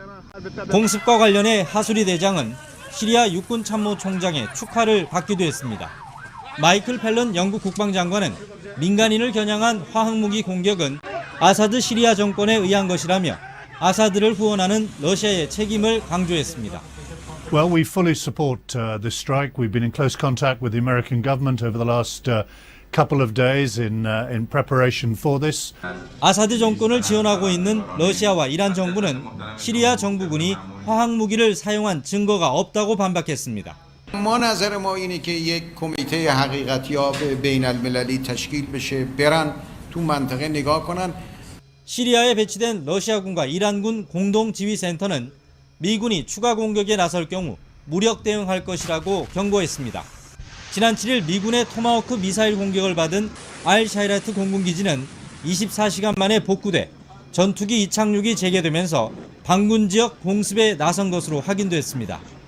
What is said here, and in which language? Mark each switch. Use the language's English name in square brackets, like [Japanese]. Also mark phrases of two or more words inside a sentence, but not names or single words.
[Korean] 공습과 관련해 하수리 대장은 시리아 육군참모총장의 축하를 받기도 했습니다. 마이클 팰런 영국 국방장관은 민간인을 겨냥한 화학무기 공격은 아사드 시리아 정권에 의한 것이라며 아사드를 후원하는 러시아의 책임을 강조했습니다. [English] Well, we fully support this strike. We've been in close contact with the American government over the last couple of days in preparation for this. [Korean] 아사드 정권을 지원하고 있는 러시아와 이란 정부는 시리아 정부군이 화학 무기를 사용한 증거가 없다고 반박했습니다. [Persian] ما نظر ما اینه که یک کمیته حقیقتیاب بین المللی تشکیل بشه برن تو منطقه نگاه کنن. [Korean] 시리아에 배치된 러시아군과 이란군 공동지휘센터는 미군이 추가 공격에 나설 경우 무력 대응할 것이라고 경고했습니다. 지난 7일 미군의 토마호크 미사일 공격을 받은 알-샤이라트 공군기지는 24시간 만에 복구돼 전투기 이착륙이 재개되면서 반군 지역 공습에 나선 것으로 확인됐습니다.